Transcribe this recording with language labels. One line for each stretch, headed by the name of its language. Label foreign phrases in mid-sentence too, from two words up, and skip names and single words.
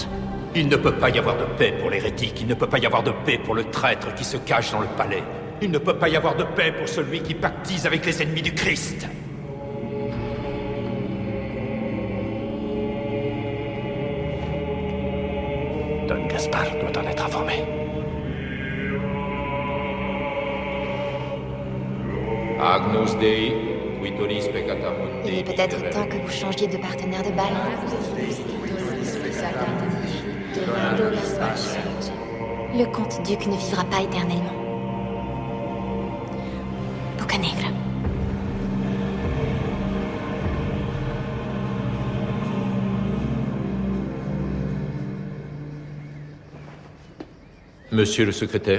French: Il ne peut pas y avoir de paix pour l'hérétique, il ne peut pas y avoir de paix pour le traître qui se cache dans le palais. Il ne peut pas y avoir de paix pour celui qui pactise avec les ennemis du Christ. Don Gaspar doit en être informé.
Latin: Agnus Dei, quitoris peccata mundi.
French: Il est peut-être temps que vous changiez de partenaire de bal. Le comte-duc ne vivra pas éternellement. Boccanegra. Monsieur le secrétaire?